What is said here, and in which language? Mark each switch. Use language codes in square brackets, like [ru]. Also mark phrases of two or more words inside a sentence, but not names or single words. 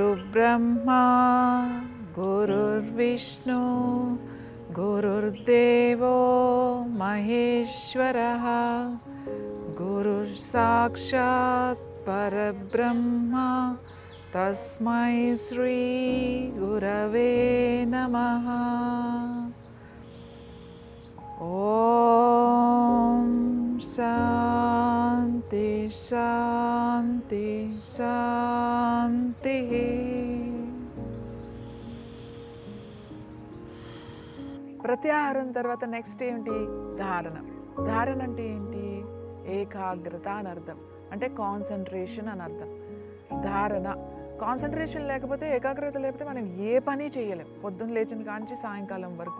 [sa] गुरुर्ब्रह्मा गुरुर्विष्णु गुरुर्देवो महेश्वरः गुरुर्साक्षात् परब्रह्मा तस्मै श्री गुरवे नमः। ओम शांति शांति शांति। [te] ప్రత్యాహారం తర్వాత నెక్స్ట్ ఏంటి? ధారణ. ధారణ అంటే ఏంటి? ఏకాగ్రత అని అర్థం, అంటే కాన్సన్ట్రేషన్ అని అర్థం. ధారణ, కాన్సన్ట్రేషన్ లేకపోతే, ఏకాగ్రత లేకపోతే మనం ఏ పని చేయలేం, పొద్దున్న లేచిన కాంచి సాయంకాలం వరకు.